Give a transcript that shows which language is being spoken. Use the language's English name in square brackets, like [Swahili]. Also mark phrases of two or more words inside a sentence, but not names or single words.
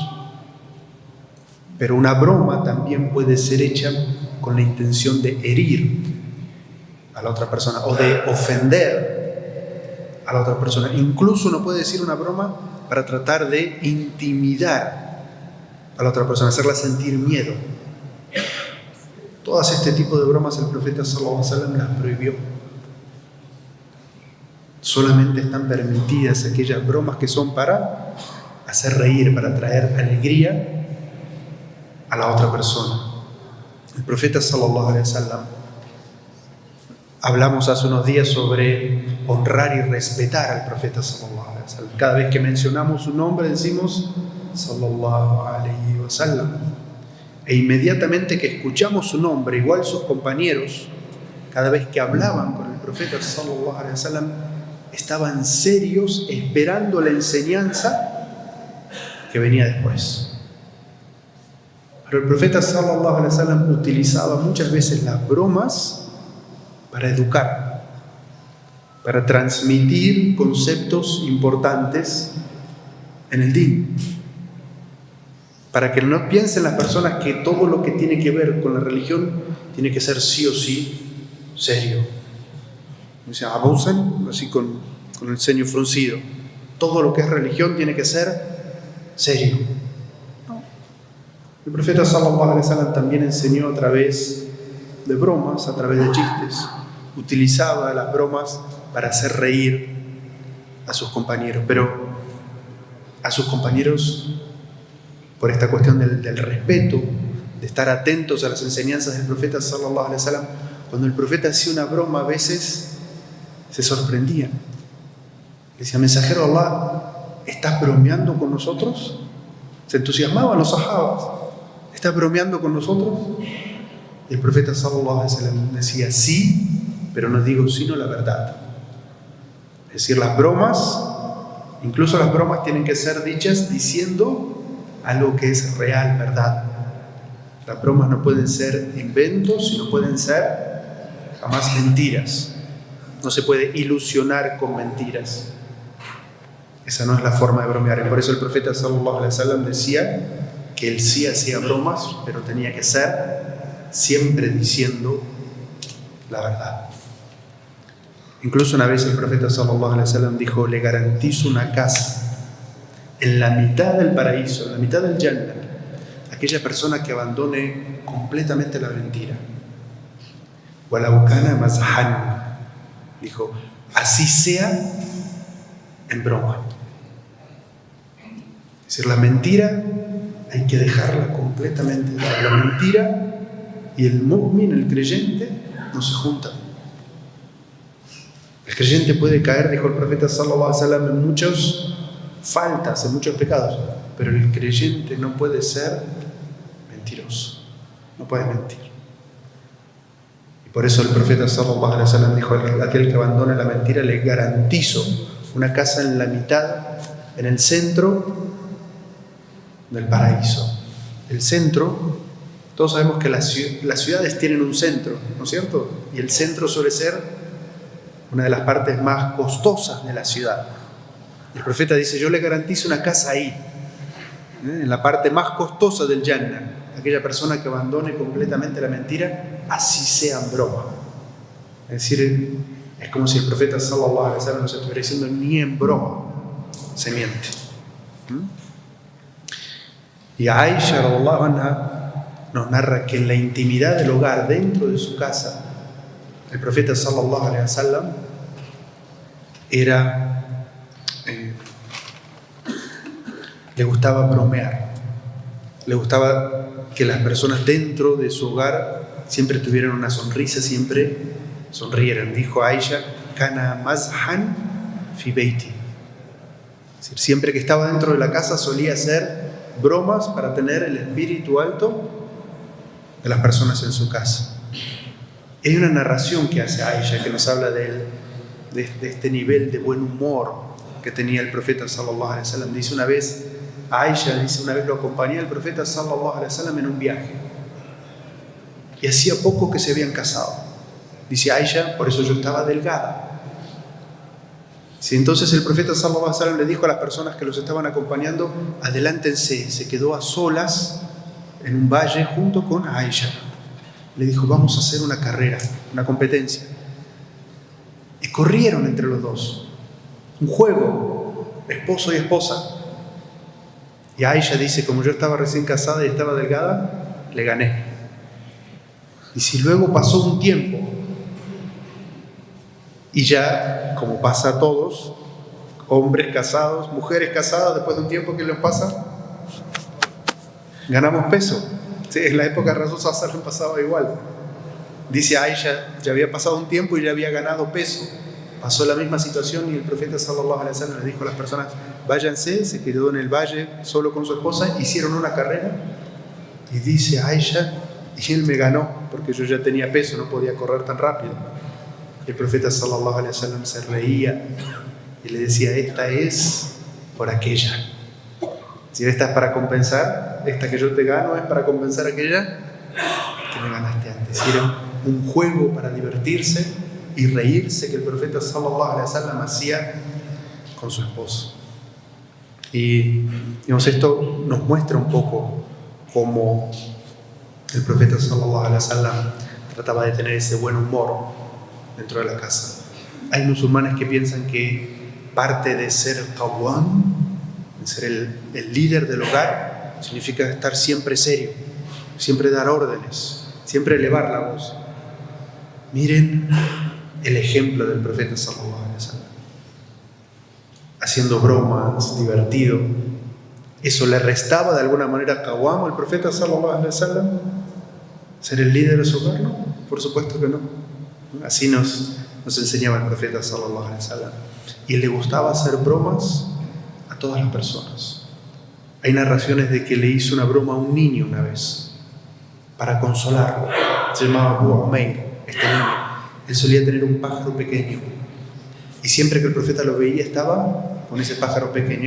[Spanish] Pero una broma también puede ser hecha con la intención de herir a la otra persona o de ofender a la otra persona. Incluso uno puede decir una broma para tratar de intimidar a la otra persona, hacerla sentir miedo. Todas este tipo de bromas el profeta [Arabic] صلى الله عليه وسلم [Spanish] las prohibió. Solamente están permitidas aquellas bromas que son para hacer reír, para traer alegría a la otra persona. El profeta [Arabic] صلى الله عليه وسلم, [Spanish] hablamos hace unos días sobre honrar y respetar al profeta [Arabic] صلى الله عليه وسلم. [Spanish] Cada vez que mencionamos su nombre decimos [Arabic] صلى الله عليه وسلم. [Spanish] E inmediatamente que escuchamos su nombre, igual sus compañeros, cada vez que hablaban con el profeta [Arabic] صلى الله عليه وسلم, [Spanish] estaban serios esperando la enseñanza que venía después. Pero el profeta [Arabic] صلى الله عليه وسلم [Spanish] utilizaba muchas veces las bromas para educar, para transmitir conceptos importantes en el din, para que no piensen las personas que todo lo que tiene que ver con la religión tiene que ser sí o sí serio. O sea, abusan así con el ceño fruncido. Todo lo que es religión tiene que ser serio. No. El profeta [Arabic] صلى الله عليه وسلم [Spanish] también enseñó a través de bromas, a través de chistes. Utilizaba las bromas para hacer reír a sus compañeros, pero a sus compañeros por esta cuestión del respeto, de estar atentos a las enseñanzas del profeta [Arabic] صلى الله عليه وسلم. [Spanish] Cuando el profeta hacía una broma, a veces se sorprendían. Decía: mensajero de Allah, ¿estás bromeando con nosotros? Se entusiasmaban los sahabas: ¿estás bromeando con nosotros? Y el profeta [Arabic] صلى الله عليه وسلم [Spanish] decía: sí, pero no digo sino la verdad. Es decir, las bromas, incluso las bromas tienen que ser dichas diciendo algo que es real, verdad. Las bromas no pueden ser inventos, sino pueden ser jamás mentiras. No se puede ilusionar con mentiras. Esa no es la forma de bromear. Y por eso el profeta [Arabic] صلى الله عليه وسلم [Spanish] decía que él sí hacía bromas, pero tenía que ser siempre diciendo la verdad. Incluso una vez el profeta [Arabic] صلى الله عليه وسلم [Spanish] dijo: le garantizo una casa en la mitad del paraíso, en la mitad del Jannah, aquella persona que abandone completamente la mentira. [Arabic] ولو كان مازحا, [Spanish] dijo, así sea en broma. Es decir, la mentira hay que dejarla completamente. La mentira y el mu'min, el creyente, no se juntan. El creyente puede caer, dijo el profeta [Arabic] صلى الله عليه وسلم, [Spanish] en muchas faltas, en muchos pecados, pero el creyente no puede ser mentiroso, no puede mentir. Y por eso el profeta [Arabic] صلى الله عليه وسلم [Spanish] dijo: aquel que abandone la mentira le garantizo una casa en la mitad, en el centro del paraíso. El centro, todos sabemos que las ciudades tienen un centro, ¿no es cierto? Y el centro suele ser una de las partes más costosas de la ciudad. El profeta dice: yo le garantizo una casa ahí, en la parte más costosa del Jannah. Aquella persona que abandone completamente la mentira, así sea en broma. Es decir, es como si el profeta [Arabic] صلى الله عليه وسلم [Spanish] nos estuviera diciendo: ni en broma se miente. Y Aisha [Arabic] رضي الله عنها [Spanish] nos narra que en la intimidad del hogar, dentro de su casa, el profeta [Arabic] صلى الله عليه وسلم [Spanish] le gustaba bromear, le gustaba que las personas dentro de su hogar siempre tuvieran una sonrisa, siempre sonrieran. [Arabic] Dijo Aisha: كان مازحا في بيتي. [Spanish] Es decir, siempre que estaba dentro de la casa solía hacer bromas para tener el espíritu alto de las personas en su casa. Hay una narración que hace Aisha que nos habla de este nivel de buen humor que que tenía el profeta [Arabic] صلى الله عليه وسلم. [Spanish] Dice una vez, Aisha dice, una vez lo acompañé al profeta [Arabic] صلى الله عليه وسلم [Spanish] en un viaje. Y hacía poco que se habían casado. Dice Aisha, por eso yo estaba delgada. Sí, entonces el profeta [Arabic] صلى الله عليه وسلم [Spanish] le dijo a las personas que los estaban acompañando, adelántense. Se quedó a solas en un valle junto con Aisha. Le dijo, vamos a hacer una carrera, una competencia. Y corrieron entre los dos. Un juego, esposo y esposa. Y Aisha dice, como yo estaba recién casada y estaba delgada, le gané. Y si luego pasó un tiempo, y ya, como pasa a todos, hombres casados, mujeres casadas, después de un tiempo, ¿qué les pasa? Ganamos peso. Sí, en la época de [Arabic] رسول صلى الله عليه وسلم [Spanish] pasaba igual. Dice Aisha, ya había pasado un tiempo y ya había ganado peso. Pasó la misma situación y el profeta [Arabic] صلى الله عليه وسلم [Spanish] le dijo a las personas, váyanse. Se quedó en el valle solo con su esposa, hicieron una carrera. Y dice Aisha, y él me ganó porque yo ya tenía peso, no podía correr tan rápido. El profeta [Arabic] صلى الله عليه وسلم [Spanish] se reía y le decía, esta es por aquella. Si esta es para compensar, esta que yo te gano es para compensar aquella que me ganaste antes. Era un juego para divertirse y reírse que el profeta [Arabic] صلى الله عليه وسلم [Spanish] hacía con su esposo. Y digamos, esto nos muestra un poco cómo el profeta [Arabic] صلى الله عليه وسلم [Spanish] trataba de tener ese buen humor dentro de la casa. Hay musulmanes que piensan que parte de ser qawwam, de ser el líder del hogar, significa estar siempre serio, siempre dar órdenes, siempre elevar la voz. Miren el ejemplo del profeta [Arabic] صلى الله عليه وسلم, [Spanish] haciendo bromas, divertido. ¿Eso le restaba de alguna manera qawwam al profeta [Arabic] صلى الله عليه وسلم? [Spanish] ¿Ser el líder de su hogar? No, por supuesto que no. Así nos enseñaba el profeta [Arabic] صلى الله عليه وسلم. [Spanish] Y le gustaba hacer bromas a todas las personas. Hay narraciones de que le hizo una broma a un niño una vez para consolarlo. Se llamaba Abu Umair, este niño. Él solía tener un pájaro pequeño y siempre que el profeta lo veía estaba con ese pájaro pequeño.